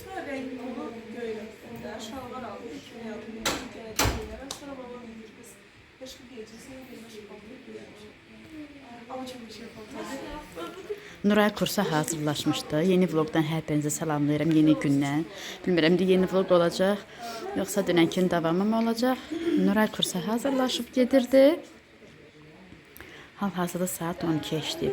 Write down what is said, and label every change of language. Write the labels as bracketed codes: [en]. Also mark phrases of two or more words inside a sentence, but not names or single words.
[tr] renkli onu göy renkli. Şalvar aldım. 2000 aldım. Gene de giyerim. Sonra babam dedi kız. Başka giyeceksin. Başka palto giyeceğim. Ama çok bir şey palto. [az] Nuray kursa hazırlaşmışdı. Yeni vlogdan hər birinizə salamlayıram yeni gündən. Bilmirəm də yeni vlog olacaq, yoxsa dünənkinin davamı mı olacaq? Nuray kursa hazırlaşıb gedirdi. Hal-hazırda saat 12 işləyib.